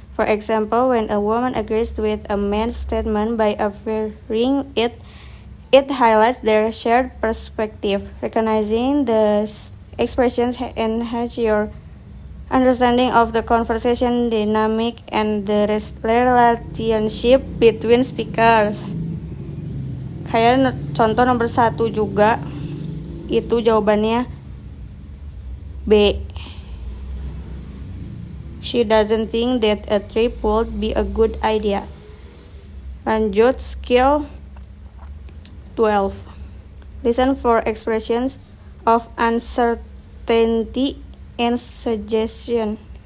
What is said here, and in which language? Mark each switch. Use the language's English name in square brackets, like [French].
[English] For example, when a woman agrees with a man's statement by affirming it highlights their shared perspective. Recognizing the expressions enhance your understanding of the conversation dynamic and the relationship between speakers. [Indonesian] Kayak contoh nomor 1 juga, itu jawabannya B. [English] She doesn't think that a trip would be a good idea. [Indonesian] Lanjut skill 12. [English] Listen for expressions of uncertainty and suggestion.